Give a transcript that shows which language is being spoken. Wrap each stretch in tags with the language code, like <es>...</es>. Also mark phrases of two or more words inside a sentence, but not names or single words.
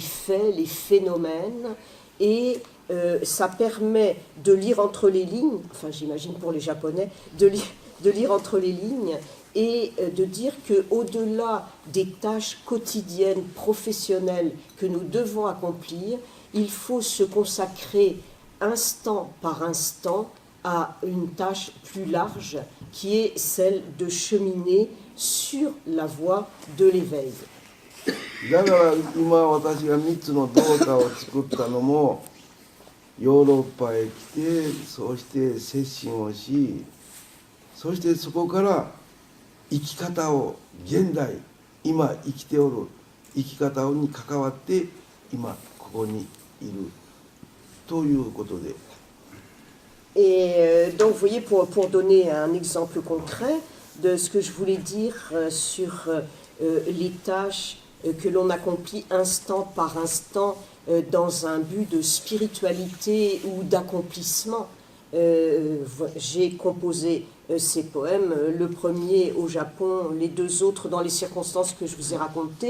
<fr>faits, les phénomènes, et ça permet de lire entre les lignes, enfin j'imagine pour les Japonais, de lire entre les lignes et de dire qu'au-delà des tâches quotidiennes, professionnelles que nous devons accomplir, il faut se consacrer instant par instant à une tâche plus large qui est celle de cheminer sur la voie de l'éveil.</fr> <ja>だから今私が3つの動画を作ったのもヨーロッパへ来てそうして接心をしそしてそこから生き方を現代今生きておる生き方に関わって今ここにいるということで</ja> <fr>Et donc, vous voyez, pour donner un exemple concret de ce que je voulais dire sur les tâches que l'on accomplit instant par instant dans un but de spiritualité ou d'accomplissement, j'ai composé ces poèmes, le premier au Japon, les deux autres dans les circonstances que je vous ai racontées.</fr>